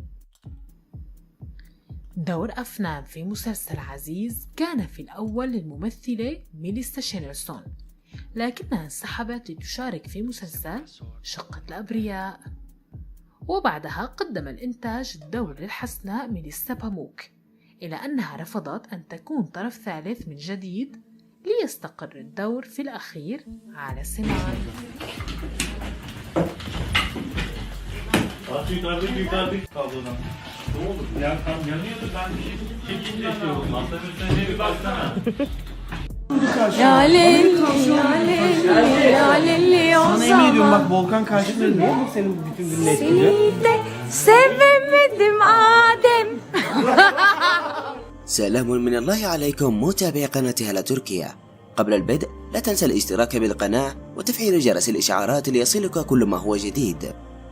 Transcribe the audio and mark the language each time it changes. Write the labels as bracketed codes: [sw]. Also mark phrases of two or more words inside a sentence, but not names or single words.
[ar] دور أفنان في مسلسل عزيز كان في الأول للممثلة ميليسا شينرسون، لكنها انسحبت لتشارك في مسلسل شقة الأبرياء. وبعدها قدم الإنتاج الدور للحسناء ميليسا باموك، إلى أنها رفضت أن تكون طرف ثالث من جديد ليستقر الدور في الأخير على سنان. Ya lelli o [tr] Sana yemin ediyorum zaman bak Volkan karşılığı niye bu senin bütün gününü etkiliyor? seni de sevemedim Adem. [ar] سلام من الله عليكم متابعي قناة هلا تركيا. قبل البدء لا تنسى الاشتراك بالقناة وتفعيل جرس الإشعارات ليصلك كل ما هو جديد.